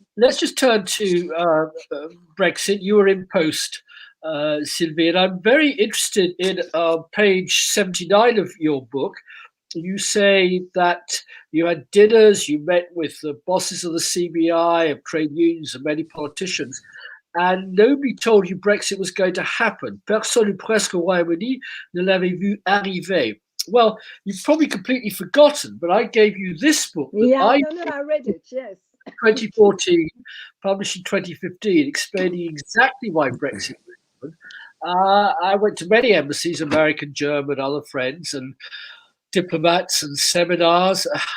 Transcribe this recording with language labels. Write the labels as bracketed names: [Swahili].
[English] Let's just turn to Brexit. You were in post, Sylvie, and I'm very interested in page 79 of your book. You say that you had dinners, you met with the bosses of the CBI, of trade unions, and many politicians, and nobody told you Brexit was going to happen. [French] Personne ou presque au Royaume-Uni ne l'avait vu arriver. [English] Well, you've probably completely forgotten, but I gave you this book that I read it, yes. 2014, published in 2015, explaining exactly why Brexit would happen. I went to many embassies, American, German, other friends, and diplomats and seminars.